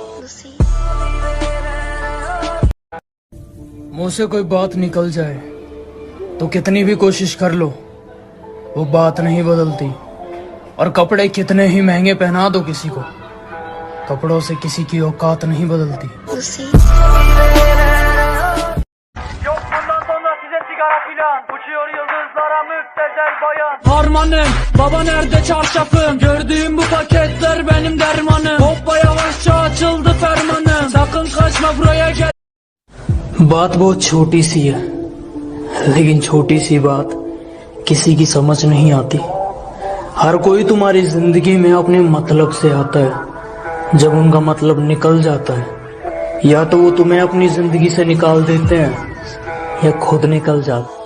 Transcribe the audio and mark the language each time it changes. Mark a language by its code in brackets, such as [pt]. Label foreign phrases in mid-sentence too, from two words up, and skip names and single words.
[hi] मुंह से कोई बात निकल जाए तो कितनी भी कोशिश कर लो वो बात नहीं बदलती, और कपड़े कितने ही महंगे पहना दो किसी को, कपड़ों से किसी की औकात नहीं बदलती। [tr] Harmanım, baba nerede çarşafım? Gördüğüm bu paketler benim dermanım. Hoppa yavaşça açıldı fermanım. Sakın kaçma buraya gel. [hi] बात बहुत छोटी सी है, लेकिन छोटी सी बात किसी की समझ नहीं आती। हर कोई तुम्हारी जिंदगी में अपने मतलब से आता है। जब उनका मतलब निकल जाता है, या तो वो तुम्हें अपनी जिंदगी से निकाल देते हैं या खुद निकल जाते।